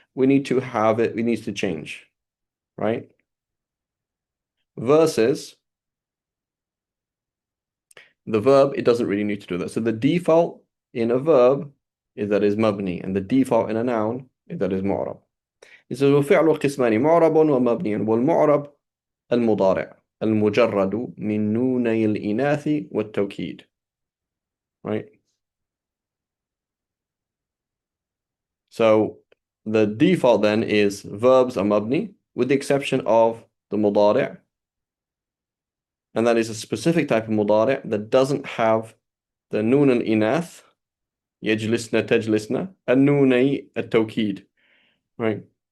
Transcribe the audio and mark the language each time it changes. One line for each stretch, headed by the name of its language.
English: We need to have it, we need to change, right? Versus the verb, it doesn't really need to do that. So the default in a verb is that is mabni, and the default in a noun is that is mu'rab. It says
Arabic: وفعل قسمان معرب ومبني والمعرب المضارع المجرد من نوني الإناث والتوكيد,
English: right? So the default then is verbs are mabni with the exception of the mudari', and that is a specific type of mudari' that doesn't have the noon al-inath
Arabic: يجلسنا تجلسنا النوني التوكيد,
English: right?